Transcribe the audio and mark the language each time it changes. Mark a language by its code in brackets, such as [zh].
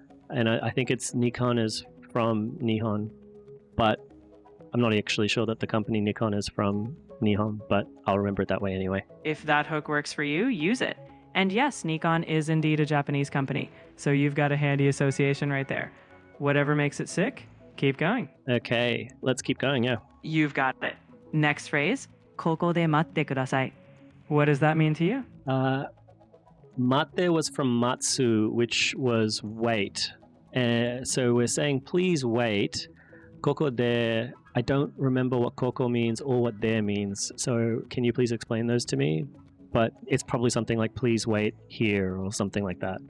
[en] And I think it's Nikon is from Nihon. But I'm not actually sure that the company Nikon is from Nihon, but I'll remember it that way anyway. If that hook works for you, use it. And yes, Nikon is indeed a Japanese company, so you've got a handy association right there. Whatever makes it sick, keep going. Okay, let's keep going, yeah. You've got it. Next phrase, [ja] ここで待ってください. [en] What does that mean to you? Mate was from matsu, which was wait. So we're saying please wait. Koko de, I don't remember what koko means or what there means. So can you please explain those to me? But it's probably something like please wait here or something like that.